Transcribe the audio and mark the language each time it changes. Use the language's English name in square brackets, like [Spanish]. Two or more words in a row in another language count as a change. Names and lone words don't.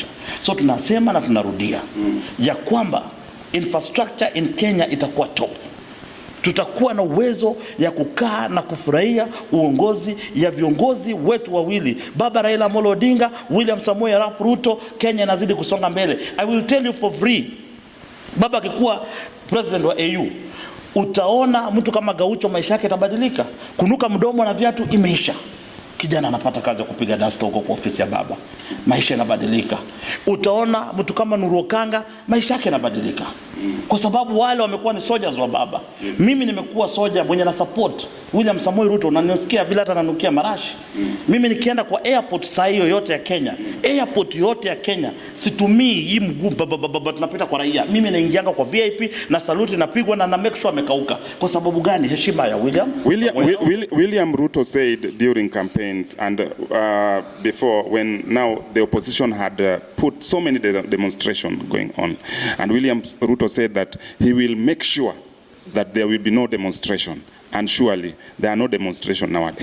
[Swahili] So tunasema na tunarudia ya kwamba [English] infrastructure in Kenya [Swahili] itakuwa top. Tutakuwa na uwezo ya kukaa na kufurahia uongozi ya viongozi wetu wawili, Baba Raila Amolo Odinga, William Samoei Arap Ruto. Kenya inazidi kusonga mbele. [English] I will tell you for free, [Swahili] baba akikuwa president wa AU, utaona mtu kama Gaucho maisha yake yatabadilika. Kunuka mdomo na viatu imeisha. Kijana anapata kazi ya kupiga dasta huko kwa ofisi ya baba. Maisha yanabadilika. Utaona mtu kama Nuru Okanga maisha yake yanabadilika. Kwa sababu wale wamekuwa ni soldiers wa baba. Mimi nimekuwa soja mwenye na support William Samoei Ruto, na nisikia vile hata nanukia marashi. Mimi nikienda kwa airport saa hiyo yote ya Kenya, airport yote ya Kenya, situmii hii mguu tunapita kwa raia. Mimi naingianga kwa VIP na salute napigwa na [English] make sure [Swahili] amekauka. Kwa sababu gani? Heshima ya [English] William Ruto said during campaigns and before, when now the opposition had put so many demonstrations going on, and William Ruto said that he will make sure that there will be no demonstration, and surely there are no demonstration nowadays.